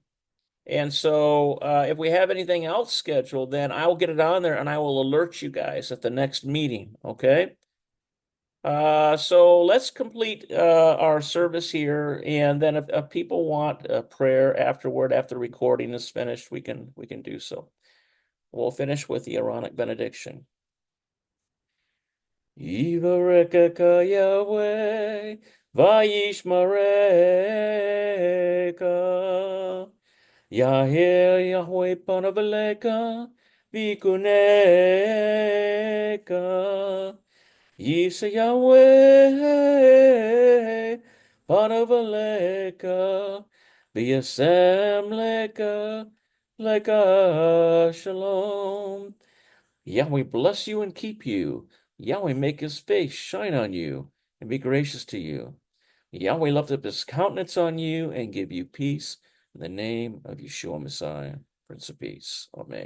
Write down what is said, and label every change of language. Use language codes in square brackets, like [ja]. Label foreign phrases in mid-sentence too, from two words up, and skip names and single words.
[en] And so if we have anything else scheduled, then I will get it on there and I will alert you guys at the next meeting, okay? So let's complete our service here, and then if people want a prayer afterward, after the recording is finished, we can do so. We'll finish with the Aaronic benediction. [he] יברכך יהוה וישמרך. יאר יהוה פניו אליך ויחנך. ישא יהוה פניו אליך וישם לך שלום. [en] Yahweh bless you and keep you. Yahweh make his face shine on you and be gracious to you. Yahweh lift up his countenance on you and give you peace. In the name of Yeshua Messiah, Prince of Peace. Amen.